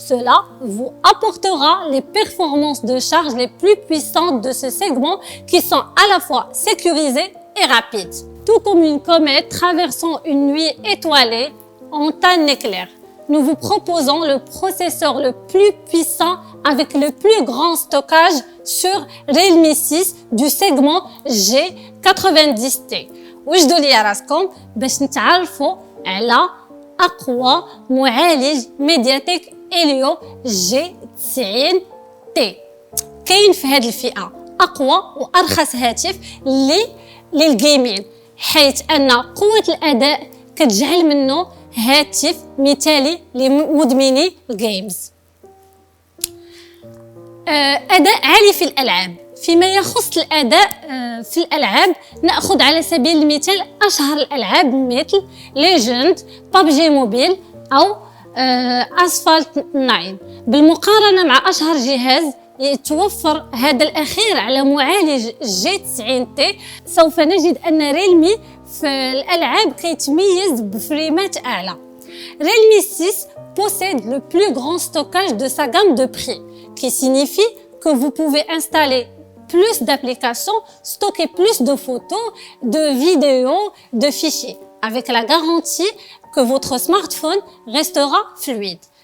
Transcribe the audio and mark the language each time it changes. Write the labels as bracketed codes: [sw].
[fr] Cela vous apportera les performances de charge les plus puissantes de ce segment qui sont à la fois sécurisées et rapides. Tout comme une comète traversant une nuit étoilée en temps éclair. Nous vous proposons le processeur le plus puissant avec le plus grand stockage sur Realme 6 du segment G90T. [ar] وجدوا لي راسكم باش نتعرفوا على أقوى معالج ميدياتيك إليو G90T. كاين في هذه الفئة أقوى وأرخص هاتف للجيمين، حيث أن قوة الأداء كتجعل منه هاتف مثالي لمدمني الجيمز. أداء عالي في الألعاب. فيما يخص الأداء في الألعاب نأخذ على سبيل المثال أشهر الألعاب مثل ليجند، PUBG موبيل أو أسفالت 9. بالمقارنة مع أشهر جهاز يتوفر هذا الأخير على معالج G90T، سوف نجد أن ريلمي في الألعاب كيتميز بفريمات أعلى. [fr] Realme 6 possède le plus grand stockage de sa gamme de prix, qui signifie que vous pouvez installer plus d'applications, stocker plus de photos, de vidéos, de fichiers, avec la garantie que votre smartphone restera fluide.